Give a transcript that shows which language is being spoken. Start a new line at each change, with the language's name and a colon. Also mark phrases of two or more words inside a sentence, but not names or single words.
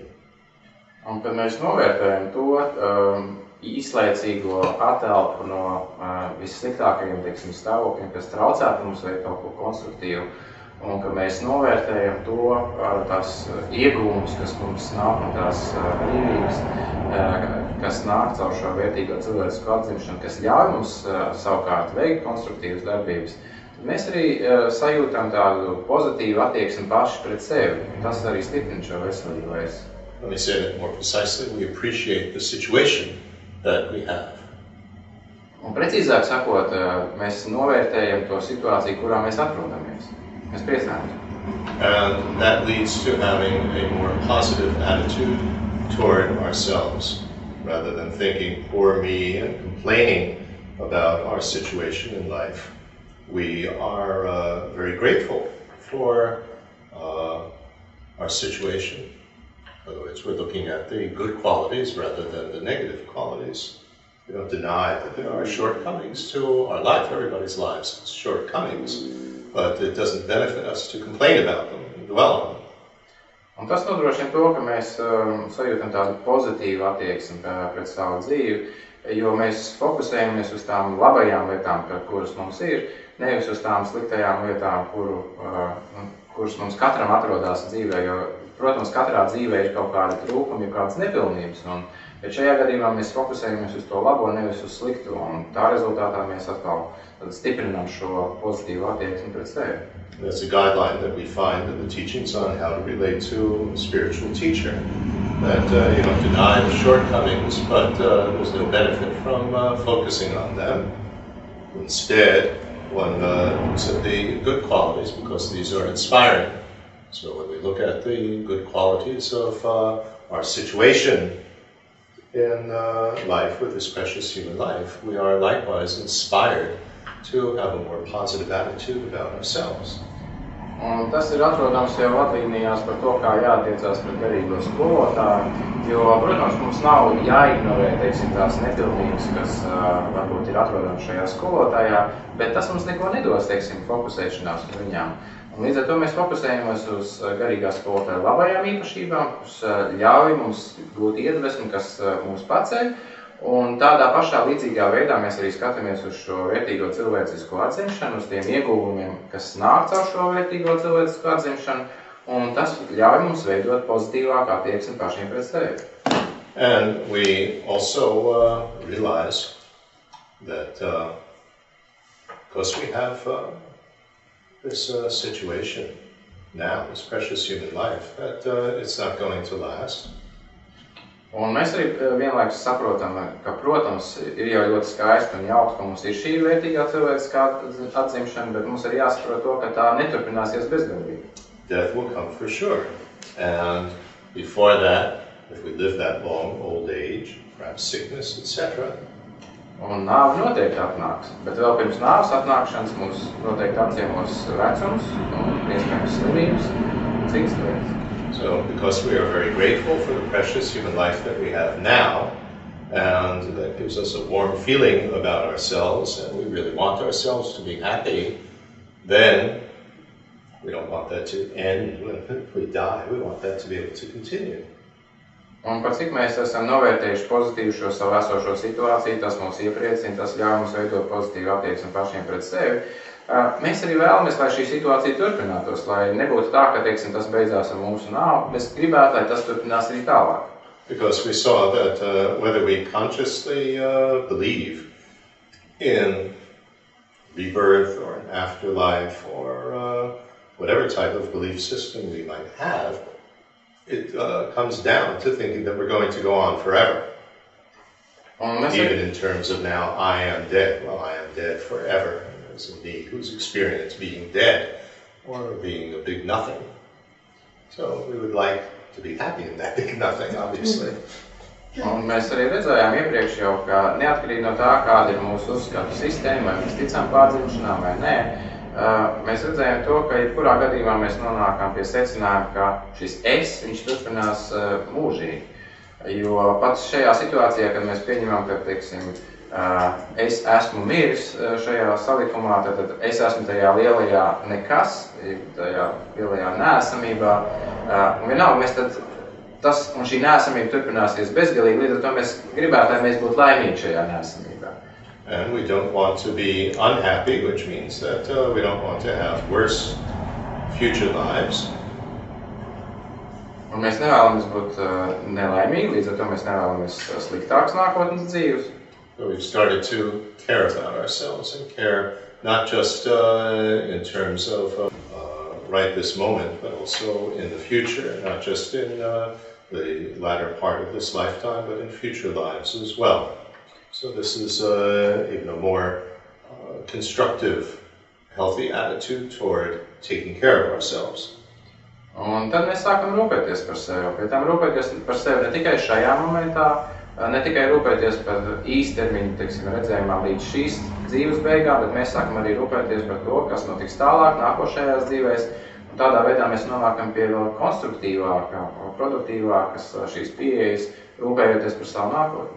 Latvian: Un kad mēs novērtējam to īslaicīgo atelpu no vissliktākajiem, teiksim, stāvokļiem, kas traucētu mums veikt kaut ko konstruktīvu, un ka mēs novērtējam to, tās iegūmus, kas mums nāk un tās brīvības, kas nāk caur šo vērtīgo cilvēcisku atzimšanu, kas ļauj mums savukārt veikt konstruktīvas darbības, tad mēs arī sajūtam tādu pozitīvu attieksmi paši pret sevi. Tas arī stiprina šo veselīgo es.
English: Let me say that more precisely. We appreciate the situation that we have.
Latvian: Un precīzāk sakot, mēs novērtējam to situāciju, kurā mēs atrodamies. Mēs priecājamies.
English: And that leads to having a more positive attitude toward ourselves, rather than thinking, poor me, and complaining about our situation in life. We are very grateful for our situation. In other words, we're looking at the good qualities rather than the negative qualities. We don't deny that there are shortcomings to our life. Everybody's lives has shortcomings, but it doesn't benefit us to complain about them and dwell on them.
Latvian: Un tas nodrošina to, ka mēs sajūtam tādu pozitīvu attieksmi pret savu dzīvi, jo mēs fokusējamies uz tām labajām lietām, kuras mums ir, nevis uz tām sliktajām lietām, kuras mums katram atrodas dzīvē, jo, protams, katrā dzīvē ir kaut kādi trūkumi, kādas nepilnības, bet šajā gadījumā mēs fokusējamies uz to labo, nevis uz slikto, un tā rezultātā mēs atkal stiprinām šo pozitīvu attieksmi pret sevi.
English: That's a guideline that we find in the teachings on how to relate to a spiritual teacher. That you don't deny the shortcomings, but there's no benefit from focusing on them. Instead, one looks at the good qualities because these are inspiring. So when we look at the good qualities of our situation in life with this precious human life, we are likewise inspired to have a more positive attitude about ourselves.
Latvian: Un tas ir atrodams jau vadlīnijās par to, kā jātiecās pret garīgo skolotāju, jo, protams, mums nav jāignorē, teiksim, tās nepilnības, kas varbūt ir atrodams šajā skolotājā, bet tas mums neko nedos, teiksim, fokusēšanās uz viņām. Un līdz ar to mēs fokusējamies uz garīgā skolotāja labajām īpašībām, kas ļauj mums gūt iedvesmu, kas mūs paceļ. Un tādā pašā līdzīgā veidā mēs arī skatāmies uz šo vērtīgo cilvēcisko atzimšanu, uz tiem ieguvumiem, kas nāk caur šo vērtīgo cilvēcisko atzimšanu, un tas ļauj mums veidot pozitīvāku attieksmi pašiem pret sevi.
English: And we also realize that because we have this situation now, this precious human life, that it's not going to last.
Latvian: Un mēs arī vienlaikus saprotam, ka, protams, ir jau ļoti skaisti un jauki, ka mums ir šī vērtīgā cilvēciskā atzimšana, bet mums arī jāsaprot to, ka tā neturpināsies bezgalīgi.
English: Death will come for sure. And before that, if we live that long, old age, perhaps sickness, etc.
Latvian: Un nāve noteikti atnāks, bet vēl pirms nāves atnākšanas mums noteikti apciemos vecums un iespējams slimības un citas lietas.
English: So, because we are very grateful for the precious human life that we have now, and that gives us a warm feeling about ourselves, and we really want ourselves to be happy, then we don't want that to end when we die. We want that to be able to continue.
Latvian: Un par cik mēs esam novērtējuši pozitīvu šo savu esošo situāciju, tas mūs iepriecina, tas ļauj mums veidot pozitīvu attieksmi pašiem pret sevi. Mēs arī vēlamies, lai šī situācija turpinātos, lai nebūtu tā, ka, teiksim, tas beidzās ar mūsu nāvi, mēs gribētu, lai tas turpinās arī tālāk.
English: Because we saw that whether we consciously believe in rebirth or an afterlife or whatever type of belief system we might have, it comes down to thinking that we're going to go on forever. Even in terms of now, I am dead. Well, I am dead forever. It's me who's experienced being dead or being a big nothing. So we would like to be happy in that big nothing, obviously.
Latvian: Un mēs arī redzējām iepriekš jau, ka neatkarīgi no tā, kāda ir mūsu uzskatu sistēma, vai mēs ticam pārdzimšanām vai nē, mēs redzējām to, ka jebkurā gadījumā mēs nonākam pie secinājuma, ka šis es, viņš turpinās mūžīgi. Jo pats šajā situācijā, kad mēs pieņemam, ka, teiksim, es esmu miris šajā salikumā, tad es esmu tajā lielajā nekas, tajā lielajā neesamībā. Un vienalga, mēs tad tas un šī neesamība turpināsies bezgalīgi, līdz ar to mēs gribētu, lai mēs būtu laimīgi šajā neesamībā.
English: And we don't want to be unhappy, which means that we don't want to have worse future lives.
Latvian: Un mēs nevēlamies būt nelaimīgi, līdz ar to mēs nevēlamies sliktāks nākotnes dzīves.
English: So we've started to care about ourselves and care not just in terms of right this moment, but also in the future, not just in the latter part of this lifetime, but in future lives as well. So this is even a more constructive, healthy attitude toward taking care of ourselves.
Latvian: Un tad mēs sākam rūpēties par sevi. Pie tam rūpēties par sevi ne tikai šajā momentā, ne tikai rūpēties par īstermiņu, teiksim, redzējumā līdz šīs dzīves beigām, bet mēs sākam arī rūpēties par to, kas notiks tālāk, nākošajās dzīvēs. Un tādā veidā mēs nonākam pie vēl konstruktīvākā, produktīvākas šīs pieejas, rūpējoties par savu nākotni.